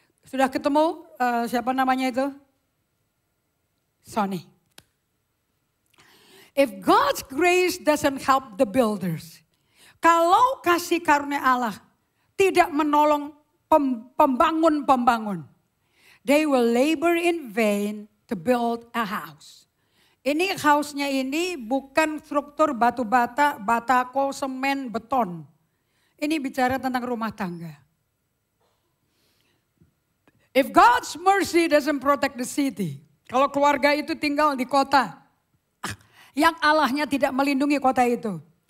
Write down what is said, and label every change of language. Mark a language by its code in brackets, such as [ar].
[id] Sudah ketemu siapa namanya itu? Sonny. [en] If God's grace doesn't help the builders. [id] Kalau kasih karunia Allah tidak menolong pembangun-pembangun. [en] They will labor in vain to build a house. [id] Ini house-nya ini bukan struktur batu bata, batako, semen, beton. Ini bicara tentang rumah tangga. [en] If God's mercy doesn't protect the city. [id] Kalau keluarga itu tinggal di kota. Yang Allahnya tidak melindungi kota itu.